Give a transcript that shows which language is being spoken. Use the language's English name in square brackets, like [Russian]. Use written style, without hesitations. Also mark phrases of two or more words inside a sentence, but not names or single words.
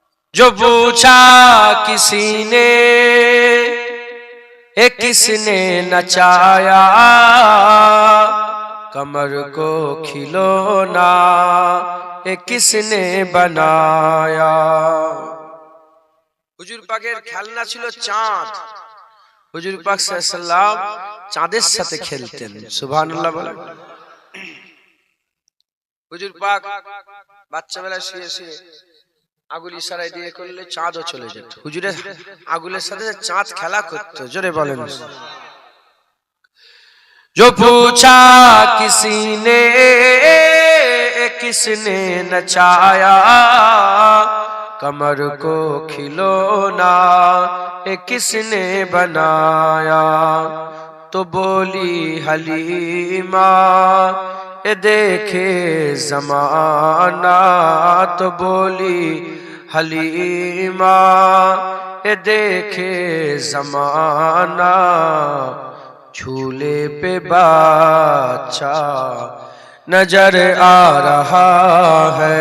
[Urdu] جو پوچھا کسی نے کس نے نچایا کمر کو کھلونا کس نے بنایا۔ [Bangla] হুজুর পাকের খেলনা ছিল চাঁদ। হুজুর পাক [Arabic] صلى الله عليه وسلم [Bangla] চাঁদের সাথে খেলতেন। সুবহানাল্লাহ বলেন। হুজুর পাক বাচ্চাবেলায় শুয়ে শুয়ে আগুল ইশারায় দিয়ে করলে চাঁদও চলে যেত। হুজুরের আগুলের সাথে চাঁদ খেলা করতো। জোরে বলেন। [Urdu] جو پوچھا کسی نے کس نے نچایا کمر کو کھلونا کس نے بنایا تو بولی حلیمہ دیکھے زمانہ تو بولی حلیمہ دیکھے زمانہ جھولے پہ بادشاہ نظر آ رہا ہے.